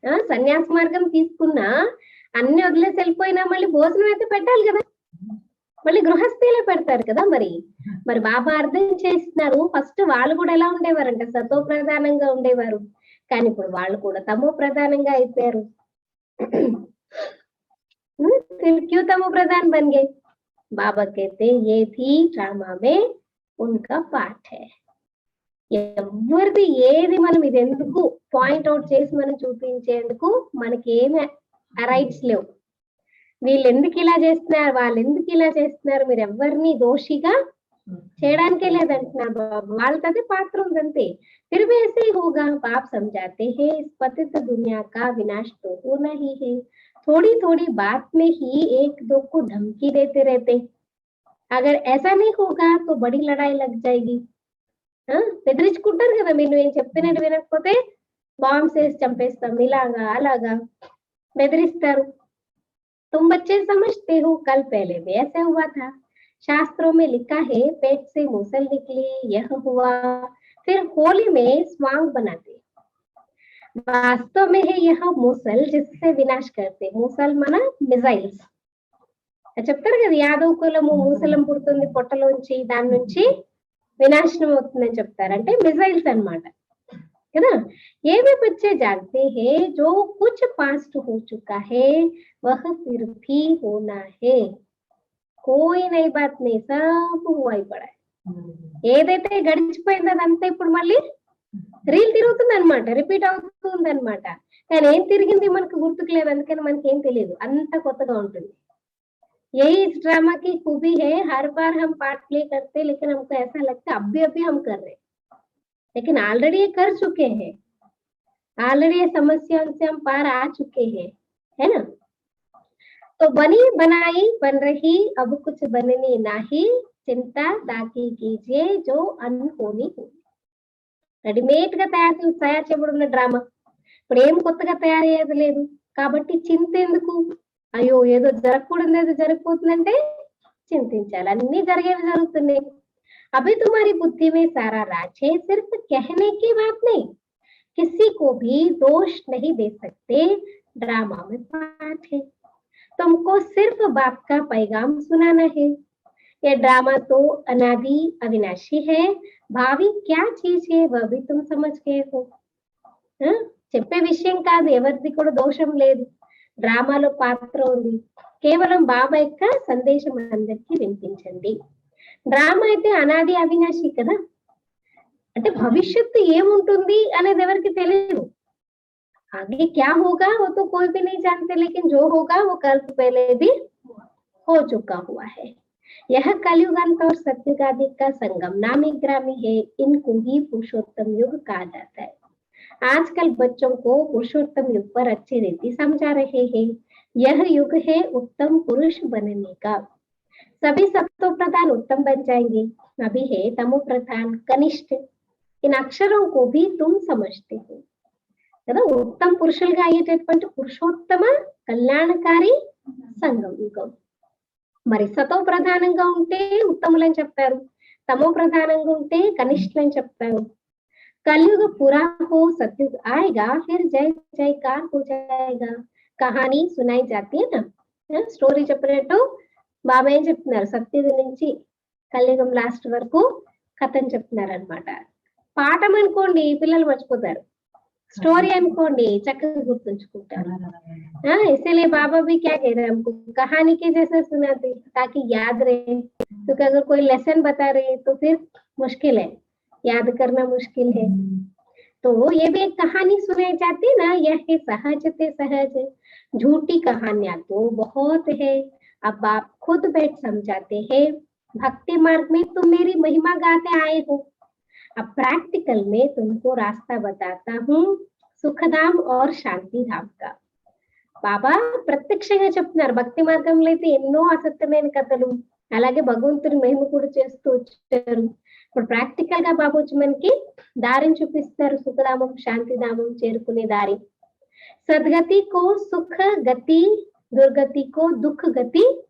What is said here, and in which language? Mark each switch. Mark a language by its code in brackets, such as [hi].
[te] సన్యాస మార్గం తీసుకున్నా అన్ని వదిలేసి వెళ్ళిపోయినా మళ్ళీ భోజనం అయితే పెట్టాలి కదా, మళ్ళీ గృహస్థీలే పెడతారు కదా. మరి బాబా అర్థం చేస్తున్నారు. ఫస్ట్ వాళ్ళు కూడా ఎలా ఉండేవారంటే సతో ప్రధానంగా ఉండేవారు, కానీ ఇప్పుడు వాళ్ళు కూడా తమో ప్రధానంగా అయిపోయారు. [hi] क्यों तमो प्रधान बन गए? बाबा कहते ये भी ड्रामा में उनका पाठ है. [te] ఎవరిది ఏది మనం ఇది ఎందుకు పాయింట్ అవుట్ చేసి మనం చూపించేందుకు మనకి ఏమి రైట్స్ లేవు. వీళ్ళు ఎందుకు ఇలా చేస్తున్నారు, వాళ్ళు ఎందుకు ఇలా చేస్తున్నారు, మీరు ఎవరిని దోషిగా చేయడానికే లేదంటున్నారు బాబు. వాళ్ళతోనే పాత్ర ఉందంతే. [hi] फिर भी ऐसे ही होगा. बाप समझाते हैं इस पतित दुनिया का विनाश तो होना ही है. थोड़ी थोड़ी बात में ही एक दो को धमकी देते रहते. अगर ऐसा नहीं होगा तो बड़ी लड़ाई लग जाएगी. [te] బెదిరించుకుంటారు కదా, మీరు ఏం చెప్తున్నట్టు వినకపోతే బాంబ్స్ వేసి చంపేస్తాం, ఇలాగా అలాగా బెదిరిస్తారు. [hi] तुम बच्चे समझते हो कल पहले भी ऐसा हुआ था. शास्त्रों में लिखा है पेट से मूसल निकली, यह हुआ. फिर होली में स्वांग बनाते. वास्तव में है यह मूसल जिससे विनाश करते. [te] मूसल మన మిజైల్స్ చెప్తారు కదా, యాదవ్ కులము మూసలం పుడుతుంది పొట్టలోంచి, దాని నుంచి వినాశనం అవుతుందని చెప్తారు. అంటే మిజైల్స్ అన్నమాట కదా. [hi] ये भी बच्चे जानते हैं जो कुछ पास्ट हो चुका है वह फिर भी होना है. कोई नई बात नहीं, सब हुआ ही पड़ा है. [te] ఏదైతే గడిచిపోయిందో అదంతా ఇప్పుడు మళ్ళీ రీల్ తిరుగుతుంది అనమాట, రిపీట్ అవుతుంది అనమాట. కానీ ఏం తిరిగింది మనకు గుర్తుకు లేదు, అందుకని మనకి ఏం తెలియదు, అంత కొత్తగా ఉంటుంది. [hi] यही इस ड्रामा की खूबी है. हर बार हम पार्ट प्ले करते हैं लेकिन हमको ऐसा लगता है अभी हम कर रहे हैं, लेकिन ऑलरेडी ये कर चुके हैं. ऑलरेडी ये समस्याओं से हम पार आ चुके हैं, है ना. तो बनी बनाई बन रही, अब कुछ बनने नहीं. चिंता ताकि कीजिए जो अनहोनी हो. [te] రెడీమేడ్ గా తయారు చేయబడిన డ్రామా. ఇప్పుడు ఏం కొత్తగా తయారయ్యేది లేదు. కాబట్టి చింత ఎందుకు? అయ్యో ఏదో జరగకూడదు ఏదో జరిగిపోతుందంటే చింతించాలి. అన్ని జరిగేవి జరుగుతున్నాయి. [hi] अभी तुम्हारी बुद्धि में सारा राज है, सिर्फ कहने की बात नहीं, किसी को भी दोष नहीं दे सकते, ड्रामा में पाठ है, तुमको सिर्फ बाप का पैगाम सुनाना है। ये ड्रामा तो अनादि अविनाशी है, भावी क्या चीज है वह भी तुम समझ गए हो। [te] చెప్పే విషయం కాదు, ఎవరిది కూడా దోషం లేదు. డ్రామాలో పాత్ర ఉంది, కేవలం బాబా యొక్క సందేశం అందరికీ వినిపించండి. డ్రామా అయితే అనాది అవినాశి కదా, అంటే భవిష్యత్తు ఏముంటుంది అనేది ఎవరికి తెలియదు. [hi] आगे क्या होगा वो तो कोई भी नहीं जानते, लेकिन जो होगा वो कल पहले भी हो चुका हुआ है। यह कलयुग अंत और सत्युग आदि का संगम नामी ग्रामी है, इनको ही पुरुषोत्तम युग कहा जाता है। आजकल बच्चों को पुरुषोत्तम युग पर अच्छी रीति समझा रहे हैं। यह युग है उत्तम पुरुष बनने का। सभी सत्व प्रधान उत्तम बन जाएंगे, अभी है तमो प्रधान कनिष्ठ। इन अक्षरों को भी तुम समझते हो [te] కదా, ఉత్తమ పురుషులుగా అయ్యేటటువంటి పురుషోత్తమ కళ్యాణకారి సంఘం యుగం. మరి సతో ప్రధానంగా ఉంటే ఉత్తములని చెప్తారు, తమో ప్రధానంగా ఉంటే కనిష్ఠులని చెప్తారు. [hi] कलयुग पूरा हो सतयुग आएगा, फिर जय जयकार हो जाएगा। कहानी सुनाई जाती है ना, [te] స్టోరీ చెప్పినట్టు బాబా ఏం చెప్తున్నారు, సత్యుగం నుంచి కలియుగం లాస్ట్ వరకు కథను చెప్తున్నారు అనమాట. పాఠం అనుకోండి పిల్లలు మర్చిపోతారు, स्टोरी अनुकोंडी चक्कर गुर्तुंचुకుంటారు। [hi] इसलिए बाबा भी क्या कह रहे हैं हमको, कहानी के जैसे सुनाते ताकि याद रहे। तो अगर कोई लेसन बता रहे तो फिर मुश्किल है, याद करना मुश्किल है। तो ये भी एक कहानी सुनाई जाती है ना, यह है सहज से सहज। झूठी कहानियां तो बहुत है, अब आप खुद बैठ समझाते हैं। भक्ति मार्ग में तुम मेरी महिमा गाते आए हो, अब प्रैक्टिकल में तुमको रास्ता बताता हूँ सुखधाम और शांति धाम का। [te] బాబా ప్రత్యక్షంగా చెప్తున్నారు, భక్తి మార్గంలో అయితే ఎన్నో అసత్యమైన కథలు, అలాగే భగవంతుని మహిమ కూడా చేస్తూ వచ్చారు. ఇప్పుడు ప్రాక్టికల్ గా బాబా వచ్చి మనకి దారిని చూపిస్తారు, సుఖధామం శాంతిధామం చేరుకునే దారి. [hi] సద్గతి కో సుఖ గతి, దుర్గతి కో దుఃఖ గతి.